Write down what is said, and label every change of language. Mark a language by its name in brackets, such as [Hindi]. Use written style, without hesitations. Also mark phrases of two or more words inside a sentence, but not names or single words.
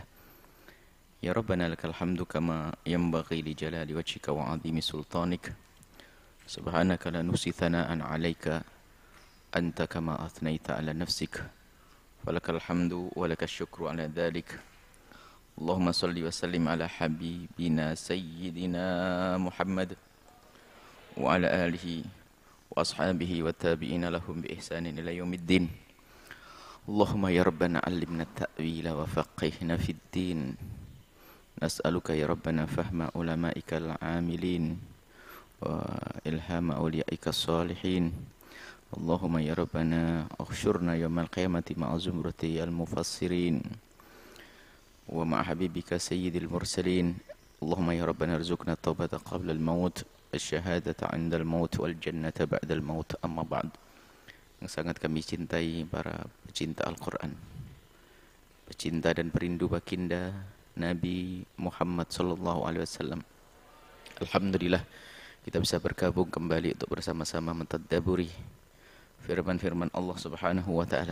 [Arabic] يا ربنا لك الحمد كما ينبغي لجلال وجهك وعظيم سلطانك. سبحانك لا نحصي ثناء عليك أنت كما أثنيت على نفسك. فلك الحمد ولك الشكر على ذلك. اللهم صل وسلم على حبيبنا سيدنا محمد وعلى آله وأصحابه وتابعين لهم بإحسان إلى يوم الدين. اللهم يا ربنا علمنا التأويل وفقهنا في الدين. نسألك يا ربنا فهم علمائك العاملين وإلهام أوليائك الصالحين. اللهم يا ربنا احشرنا يوم القيامة مع زمرة المفسرين ومع حبيبك سيد المرسلين. اللهم يا ربنا ارزقنا توبة قبل الموت، وشهادة عند الموت، والجنة بعد الموت. أما بعد. [Indonesian] Yang sangat kami cintai para pecinta Al-Quran, pecinta dan perindu baginda Nabi Muhammad [Arabic] صلى الله عليه وسلم. [Indonesian] Alhamdulillah kita bisa bergabung kembali untuk bersama-sama mentadabburi firman-firman Allah [Arabic] سبحانه وتعالى.